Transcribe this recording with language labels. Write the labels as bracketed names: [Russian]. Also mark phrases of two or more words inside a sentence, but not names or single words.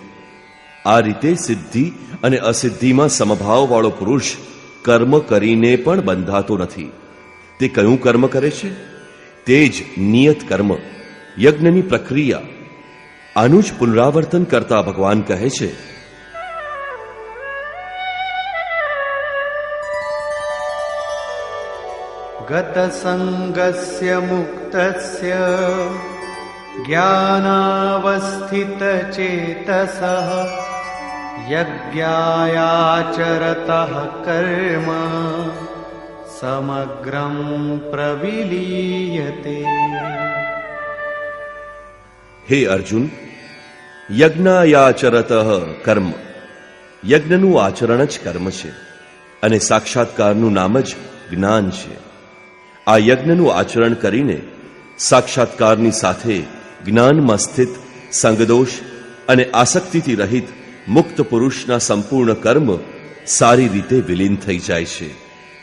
[Gujarati] આ રીતે સિદ્ધિ અને અસિદ્ધિમાં સમભાવવાળો પુરુષ કર્મ કરીને પણ બંધાતો નથી. તે કયું કર્મ કરે છે? તે જ નિયત કર્મ, યજ્ઞની પ્રક્રિયા. આનું જ પુનરાવર્તન કરતા ભગવાન કહે છે, [Sanskrit] गत संगस्य मुक्तस्य ज्ञानावस्थित चेतसः यज्ञायाचरतः कर्म समग्रं प्रविलीयते. [Gujarati] હે અર્જુન, [Sanskrit] यज्ञायाचरतः कर्म, [Gujarati] યજ્ઞનું આચરણ જ કર્મ છે અને સાક્ષાત્કારનું નામ જ જ્ઞાન છે. આ યજ્ઞનું આચરણ કરીને સાક્ષાત્કારની સાથે જ્ઞાનમાં સ્થિત સંગદોષ અને આસક્તિથી રહિત મુક્ત પુરુષના સંપૂર્ણ કર્મ સારી રીતે વિલીન થઈ જાય છે.